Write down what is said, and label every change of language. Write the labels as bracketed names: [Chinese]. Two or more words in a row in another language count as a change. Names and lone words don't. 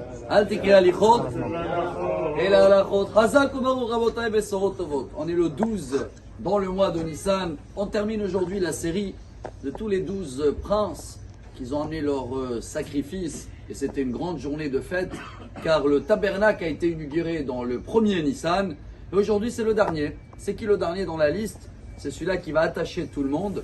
[Hebrew] אל תקרא הליכות, אלא הלכות. חזק וברוך רבותיי בשורות טובות. [French] On est le 12 dans le mois de Nissan. On termine aujourd'hui la série de tous les 12 princes qui ont amené leur sacrifice. Et c'était une grande journée de fête, car le tabernacle a été inauguré dans le premier Nissan. Et aujourd'hui c'est le dernier. C'est qui le dernier dans la liste? C'est celui-là qui va attacher tout le monde.